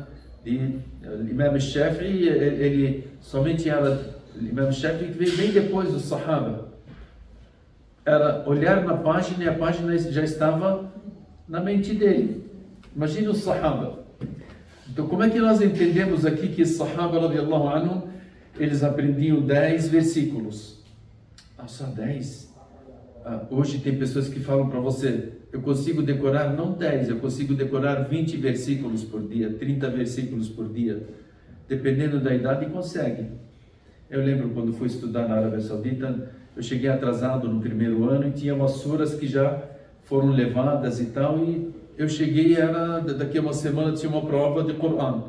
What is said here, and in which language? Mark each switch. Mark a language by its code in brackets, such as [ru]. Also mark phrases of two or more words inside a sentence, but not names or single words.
[pt] E Imam Shafi'i, ele somente era... Imam Shafi'i que veio bem depois do Sahaba. Era olhar na página e a página já estava na mente dele. Imagine o Sahaba. Então, como é que nós entendemos aqui que os Sahaba, [ar] رضي الله عنهم, [pt] eles aprendiam 10 versículos? Só 10? Hoje tem pessoas que falam para você: eu consigo decorar, não 10, eu consigo decorar 20 versículos por dia, 30 versículos por dia. Dependendo da idade, consegue. Eu lembro quando fui estudar na Arábia Saudita, eu cheguei atrasado no primeiro ano e tinha umas suras que já foram levadas e tal, e eu cheguei, daqui a uma semana tinha uma prova de Corão.